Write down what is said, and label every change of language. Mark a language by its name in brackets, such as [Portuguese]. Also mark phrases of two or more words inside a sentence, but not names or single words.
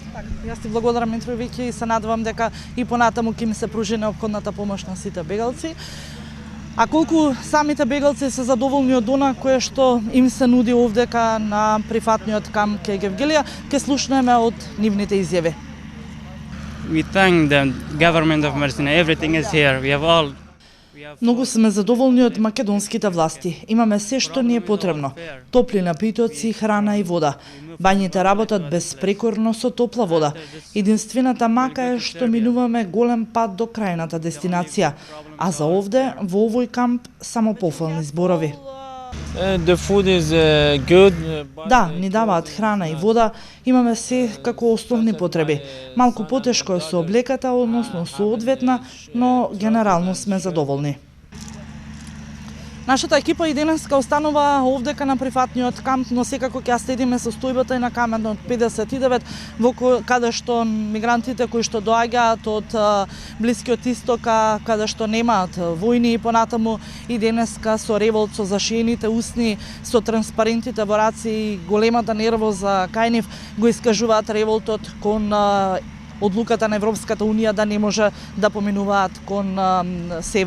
[Macedonian] Так, јас ти благодарам, Митровиќ, и се надевам дека и понатаму ќе ми се пружи неопходната помош на сите бегалци. А колку самите бегалци се задоволни од она кое што им се нуди овдека на приватниот камп кај Гевгелија, ќе слушнеме од нивните изјави. [English] We thank the government of Mersin. Everything is here. We have all. [Macedonian] Многу сме задоволни од македонските власти. Имаме се што ни е потребно. Топли напитоци, храна и вода. Бањите работат безпрекорно со топла вода. Единствената мака е што минуваме голем пат до крајната дестинација. А за овде, во овој камп, само пофални зборови. [English] The food is good. [Macedonian] Да, ни даваат храна и вода, имаме се како основни потреби. Малку потешко е со облеката, односно со одветна, но генерално сме задоволни. Нашата екипа и денеска останува овдека на приватниот камп, но секако ќе ја следиме состојбата и на каменот 59, каде што мигрантите кои што доаѓаат од Блискиот исток, каде што немаат војни и понатаму и денеска со револт, со зашиените усни, со транспарентите во раци и големата нервоза кај нив го искажуваат револтот кон одлуката на Европската унија да не може да поминуваат кон север.